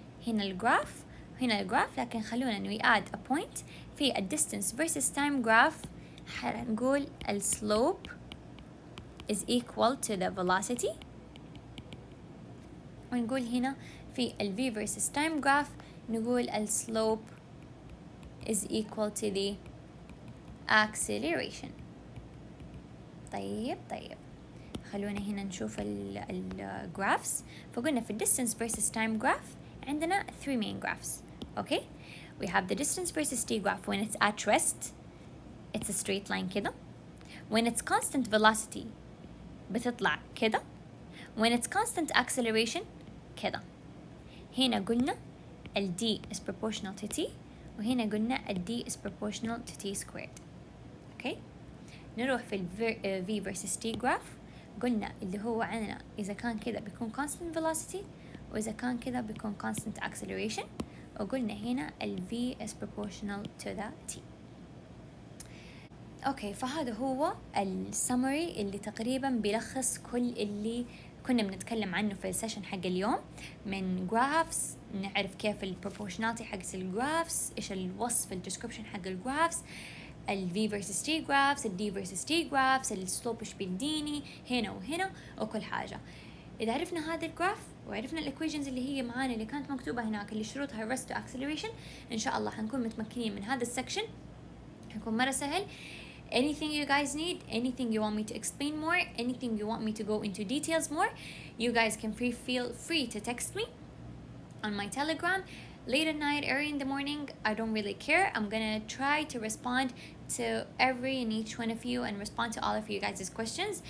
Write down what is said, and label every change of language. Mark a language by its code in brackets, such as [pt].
[ar] هنا الجراف هنا الجراف، لكن خلونا إنه [en] add a point [ar] في ال [en] distance versus time graph. [ar] حنقول ال [en] slope is equal to the velocity، [ar] ونقول هنا في ال [en] v versus time graph [ar] نقول ال [en] slope is equal to the acceleration. [ar] طيب خلونا هنا نشوف الجرافس. فقلنا في [en] distance versus time graph [ar] عندنا [en] 3 main graphs. Okay, we have the distance versus t graph. When it's at rest it's a straight line [ar] كده. [en] when it's constant velocity [ar] بتطلع كده. [en] when it's constant acceleration [ar] كده. هنا قلنا ال [en] d is proportional to t، [ar] وهنا قلنا ال [en] d is proportional to t squared. okay, [ar] نروح في ال [en] v versus t graph. [ar] قلنا اللي هو عندنا إذا كان كده بيكون [en] constant velocity، [ar] وإذا كان كده بيكون [en] constant acceleration، [ar] وقلنا هنا ال [en] v is proportional to the t. [ar] اوكي، فهذا هو السمري اللي تقريبا بيلخص كل اللي كنا بنتكلم عنه في السيشن حق اليوم. من جرافس نعرف كيف البروبورشناليتي حق الجرافس، ايش الوصف الديسكربشن حق الجرافس، ال V versus T graphs، ال D versus T graphs، السلوب ايش بيديني هنا وهنا وكل حاجة. إذا عرفنا هذا الجراف وعرفنا الإيكويشنز اللي هي معانا اللي كانت مكتوبة هناك اللي شروطها [en] rest to acceleration، [ar] إن شاء الله حنكون متمكنين من هذا السكشن، حيكون مرة سهل. [en] Anything you guys need, anything you want me to explain more, anything you want me to go into details more, you guys can feel free to text me on my Telegram. Late at night, early in the morning, I don't really care. I'm gonna try to respond to every and each one of you and respond to all of you guys' questions.